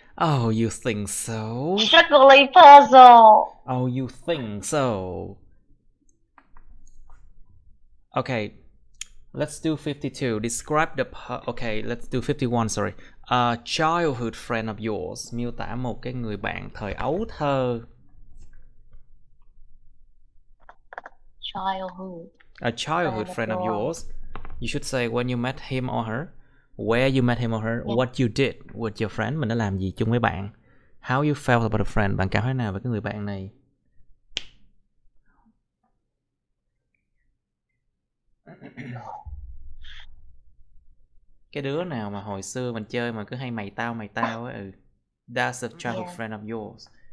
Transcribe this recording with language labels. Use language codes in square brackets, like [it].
[en] Oh, you think so? Struggling puzzle. Oh, you think so? Okay, let's do 52. Describe the okay, let's do 51, sorry. A childhood friend of yours. [vi] Miêu tả một cái người bạn thời ấu thơ. [en] Childhood. A childhood friend of yours. You should say when you met him or her, where you met him or her, Yeah. what you did with your friend. [vi] Mình đã làm gì chung với bạn. [en] How you felt about a friend. [vi] Bạn cảm thấy nào về cái người bạn này? Cái đứa nào mà hồi xưa mình chơi mà cứ hay mày tao á. [en] That's a childhood friend of yours.